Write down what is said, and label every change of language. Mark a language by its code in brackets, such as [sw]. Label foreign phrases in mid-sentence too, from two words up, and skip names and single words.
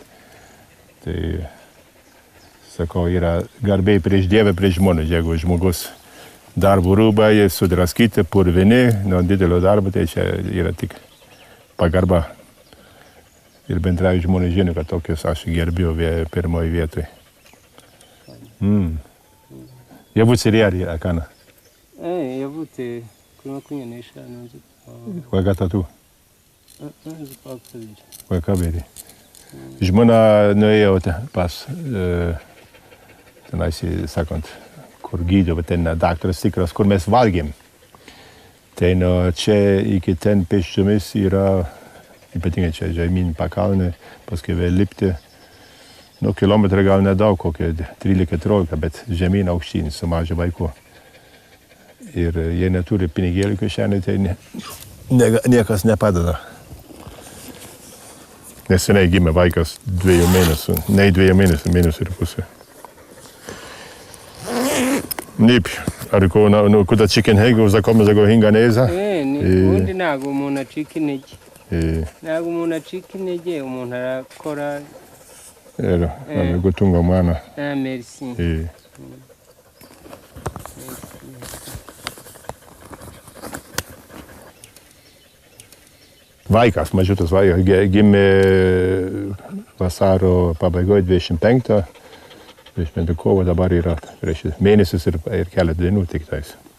[lt] Tai, sakau, yra garbė prieš Dievą, prieš žmonės, jeigu žmogus darbo rūbai sudraskyti, purvini, nuo didelio darbo, tai čia yra tik pagarba. Ir bendrai žmonės žino, kad tokius aš gerbiu pirmoje vietoje. [rw] Yavuze riyari akana? Yavuze kuri 25. Kwa gatatu? Kwa kabiri. [lt] Žmona nuėjo pas, tenais, sakant, kur gydo, bet ten daktaras tikras, kur mes valgėm. Tai nuo čia iki ten pėsčiomis yra, ypatingai čia žemyn pakalnė, paskui vėl lipti. Nu, kilometrą gal nedaug, kokie 13-14, bet žemyn aukštyn su mažu vaiku. Ir jie neturi pinigėlių kišenėje, tai niekas nepadeda. Neseniai gimė vaikas 2 mėnesių, ne 2 mėnesių, mėnesių ir pusė. Taip, [rw] ariko kuda chicken hego uzakomeza guhinga neza. ubundi ntabwo umuntu acika intege ntabwo umuntu acika intege umuntu arakora rero gutunga umwana. Merci. [lt] Vaikas mažiutas gimė vasario pabaigoje 25, 25 kovo, dabar yra prieš mėnesis ir keletą dienų tik tais.